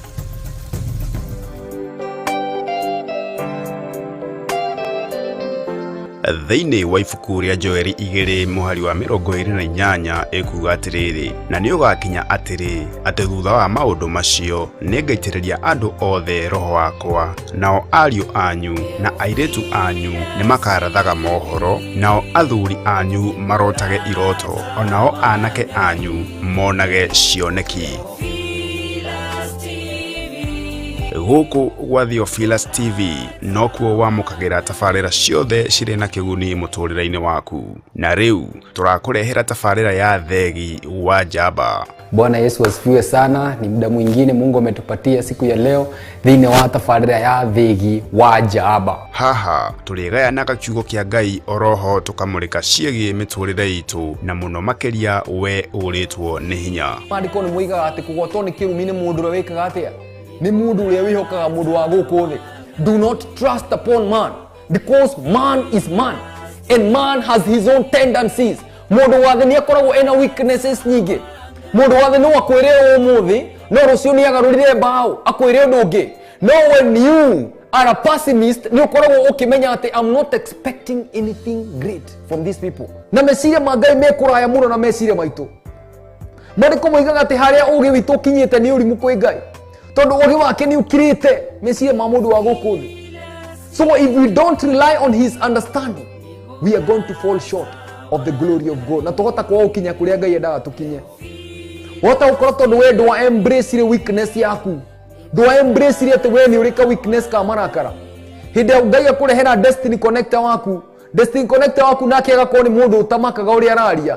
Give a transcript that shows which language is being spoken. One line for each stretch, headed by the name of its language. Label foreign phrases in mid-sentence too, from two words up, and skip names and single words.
Kikuyu: Thĩinĩ wa ibuku rĩa Joeli 2 mũhari wa 28 ĩkuuga atĩrĩrĩ, na nĩ ũgakinya atĩrĩ atĩ thutha wa maũndũ macio nĩngaitĩrĩria andũ othe roho wakwa, nao ariũ anyu na airĩtu anyu nĩ makarathaga mohoro, nao athuri anyu marotage iroto, onao anake anyu monage cioneki. Gũkũ gwa Theophilus TV no kuo wamũkagĩra tabarĩra ciothe cirĩ na kĩguni mũtũrĩre-inĩ waku. Na rĩu tũrakũrehera tabarĩra ya Theegi wa Njamba.
Swahili: Bwana Yesu asifiwe sana. Ni muda mwingine Mungu ametupatia siku ya leo
Kikuyu: thĩinĩ wa tabarĩra ya Theegi wa Njamba. Haha tũrĩgayanaga kiugo kĩa Ngai oroho tũkamũrĩka ciĩgiĩ mĩtũrĩre itũ na mũno makĩria we ũrĩtwo nĩ hinya. Maandĩko nĩ moigaga atĩ kũgwatwo nĩ kĩrumi nĩ mũndũ ũrĩa wĩkaga atĩa? Ni mundu uria wihokaga mundu wa guku thi.
English: Do not trust upon man, because man is man and man has his own tendencies.
Kikuyu: Mundu wa thi ni akoragwo ena weaknesses nyingi. Mundu wa thi no akwire umuthi no rucio ni agarurire mbao akwire undu ungi.
English: No, when you are a pessimist
Kikuyu: ni ukoragwo ukimenya ati
English: I'm not expecting anything great from these people.
Kikuyu: Na meciria ma Ngai mekuraya muno na meciria maitu. Maandĩko moigaga ati haria ugi witu kinyite ni urimu kwi Ngai. Tondu ugi wake ni ukirite meciria ma mundu wa guku thi.
English: So if we don't rely on his understanding, we are going to fall short of the glory of God.
Kikuyu: Na tugota kwa ukinya kuria Ngai endaga tukinye. Wota ukora tondu we ndwa embrace ile weakness yaku. Ndwa embrace ile ati we ni urika weakness ka marakara. Hinde Ngai akurehera
English: destiny connector
Kikuyu: waku.
English: Destiny connector
Kikuyu: waku nake agakorwo ni mundu utamakaga uri araria.